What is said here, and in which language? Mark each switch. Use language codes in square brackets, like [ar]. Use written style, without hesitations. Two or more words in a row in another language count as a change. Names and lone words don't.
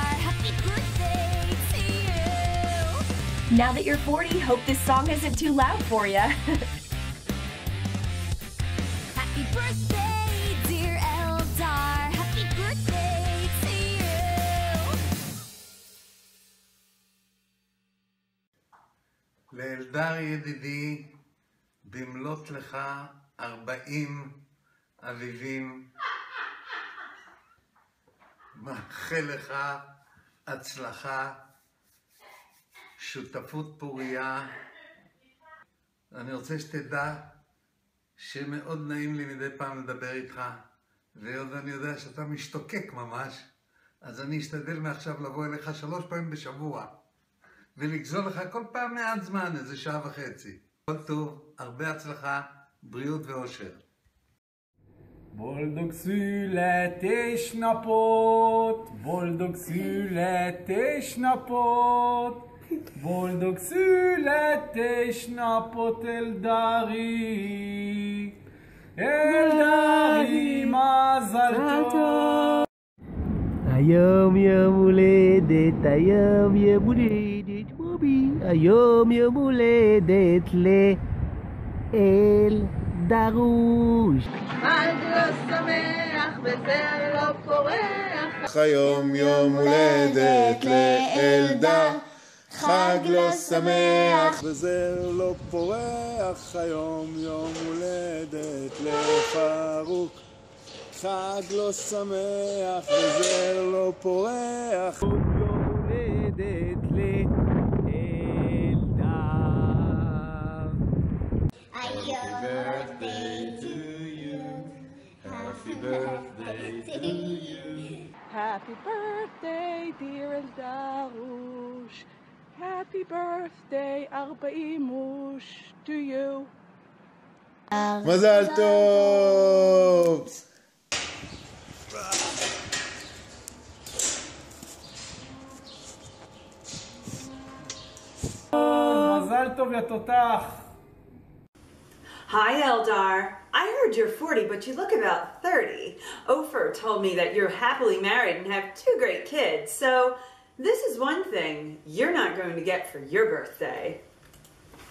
[en] Happy birthday to you. Now that you're 40, hope this song isn't too loud for you. Happy birthday, dear Eldar. Happy birthday to you. [he] לאלדר ידידי, במלאת לך 40 אביבים, מאחל לך הצלחה, שותפות פוריה. אני רוצה שתדע שמאוד נעים לי מדי פעם לדבר איתך, והיות ואני יודע שאתה משתוקק ממש, אז אני אשתדל מעכשיו לבוא אליך 3 פעמים בשבוע, ולגזול לך כל פעם מעט זמן, איזה שעה וחצי. כל טוב, הרבה הצלחה, בריאות ואושר. [hu] Boldog születés napot, boldog születés napot, boldog születés napot, Eldari, Eldari, [he] מזל טוב. היום יום הולדת, היום יום הולדת, בובי, היום יום הולדת לאלדרוש. חג לא שמח וזר לא פורח. היום יום הולדת לאלדר. חג לא שמח וזר לא פורח. היום יום הולדת לפרוק. חג לא שמח וזר לא פורח. יום הולדת לאלדר. [en] Happy birthday to you. Happy birthday to you. Happy birthday, dear Eldarush. Happy birthday, 40 to you. [he] מזל טוב! מזל טוב יא תותח. [en] Hi, Eldar. I heard you're 40, but you look about 30. Ofer told me that you're happily married and have 2 great kids, so this is one thing you're not going to get for your birthday.